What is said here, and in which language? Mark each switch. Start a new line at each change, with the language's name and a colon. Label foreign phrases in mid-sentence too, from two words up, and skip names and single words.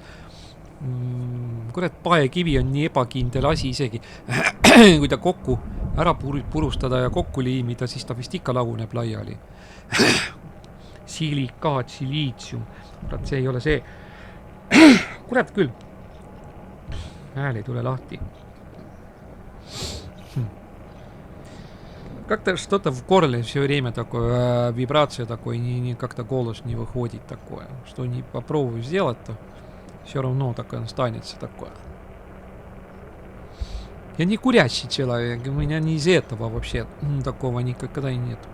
Estonian: Kurat, paekivi on nii ebakindel asi isegi. Kui ta kokku ära purustada ja kokku liimida, siis ta vist ikka laguneb laiali. Silikaat, siliitsium. Kurat, see ei ole see. Kurat küll. Hääl ei tule lahti.
Russian: Как-то что-то в горле все время такое, вибрация такой, как-то голос не выходит такое. Что не попробую сделать-то, все равно такое останется такое. Я не курящий человек, у меня не из этого вообще такого никогда и нет.